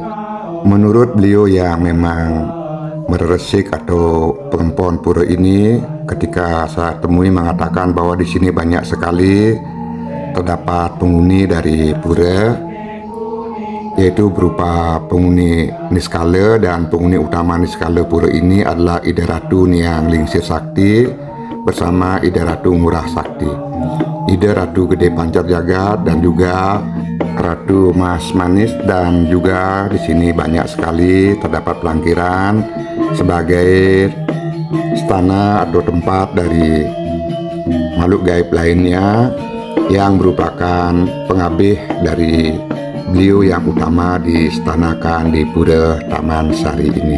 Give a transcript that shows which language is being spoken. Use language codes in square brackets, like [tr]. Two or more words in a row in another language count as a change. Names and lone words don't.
[id] Menurut beliau yang memang meresik atau penghuni pura ini, ketika saya temui mengatakan bahwa di sini banyak sekali terdapat penghuni dari pura, yaitu berupa penghuni Niskala, dan penghuni utama Niskala pura ini adalah Ida Ratu Niang Lingsir Sakti bersama Ida Ratu Murah Sakti, Ida Ratu Gede Pancar Jagat, dan juga Ratu Mas Manis. Dan juga di sini banyak sekali terdapat pelangkiran sebagai istana atau tempat dari makhluk gaib lainnya yang merupakan pengabih dari beliau yang utama diistanakan di pura Taman Sari ini.